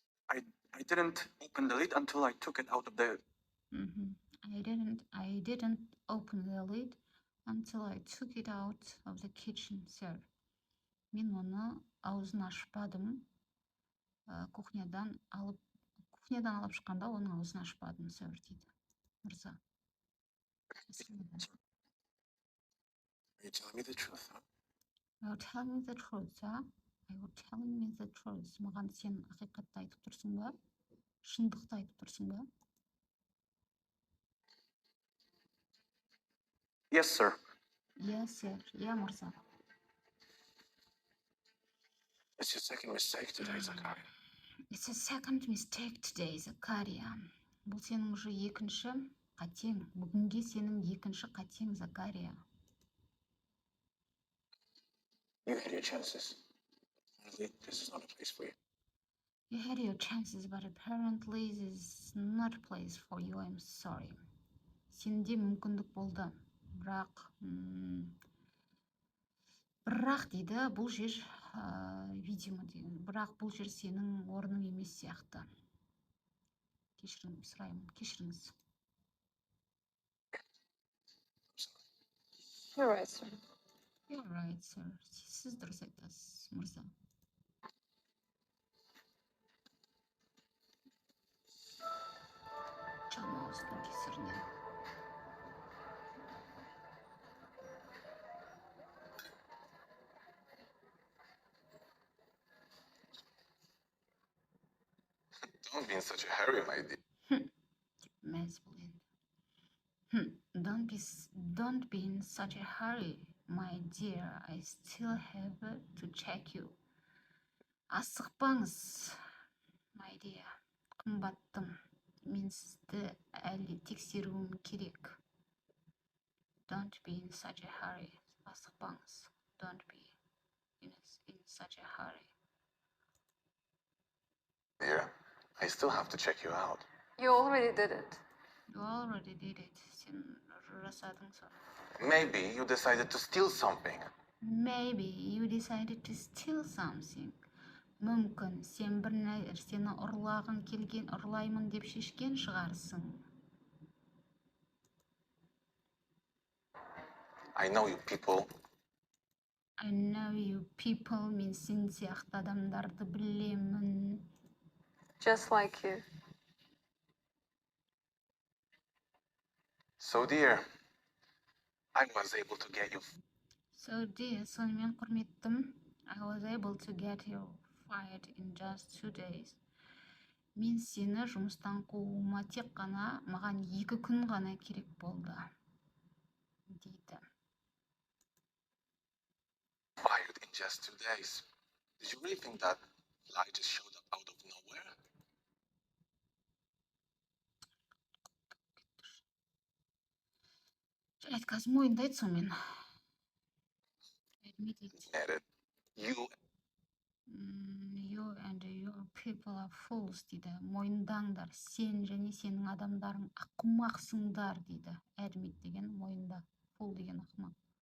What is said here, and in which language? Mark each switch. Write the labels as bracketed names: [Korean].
[English] I didn't open the lid until I took it out of the. I didn't open the lid until I took it out of the kitchen, sir. [Kazakh] Мен оны аузын ашпадым. Кухнядан алып шыққанда оның аузын ашпадым, sir, дейді. Мырза. [English] Are you telling me the truth, huh? You're telling me the truth, huh? You're telling me the truth. [Kazakh] Маған сен ақиқатты айтып тұрсың ба? Шындықты айтып тұрсың ба? [English] Yes, sir. Yes, sir. Yeah, мырза. It's your second mistake today, Zakaria. It's a second mistake today, Zakaria. [Kazakh] Бұл сенің уже екінші қатең. Бүгінге сенің екінші қатең, Zakaria. [English] You had your chances. Apparently, this is not a place for you. You had your chances, but apparently this is not a place for you. I'm sorry. [Kazakh] Сенде мүмкіндік болды. Бірақ дейді, бұл жер видимо деген. Бірақ бұл жер сенің орның емес сияқты. Кешірім сұраймын, кешіріңіз. [English] You're right, sir. You're right, sir. [Kazakh] Сіз дұрыс айтасыз, мырза. Жалмауыздың кесірінен. [English] Don't be in such a hurry, my dear. [Kazakh] Мәз бұл енді. [English] Don't be in such a hurry, my dear. I still have to check you. [Kazakh] Асықпаңыз, [English] my dear. [Kazakh] Қымбаттым. Мен сізді әлі тексеруім керек. [English] Don't be in such a hurry. [Kazakh] Асықпаңыз. [English] Don't be in such a hurry. Dear, I still have to check you out. You already did it. You already did it. [Kazakh] Сен жасадың соны. [English] Maybe you decided to steal something. Maybe you decided to steal something. [Kazakh] Мүмкін сен бір нәрсені ұрлаймын деп шешкен шығарсың. [English] I know you people. I know you people. [Kazakh] Мен сен сияқты адамдарды білемін. [English] Just like you. So, dear, I was able to get you. So dear, [Kazakh] сонымен құрметтім. [English] I was able to get you fired in just 2 days. [Kazakh] Мен сені жұмыстан қууыма тек қана маған 2 күн ғана керек болды. Дейді. [English] Fired in just 2 days. Did you really think that fly just showed up out of nowhere? [Kazakh] Қазір мойындайды сонымен. [English] Admit it. Admit it. You You and your people are fools, дейді. [Kazakh] Мойындаңдар. Сен және сенің адамдарың ақымақсыңдар, дейді. Admit деген мойында. Fool деген ақымақ.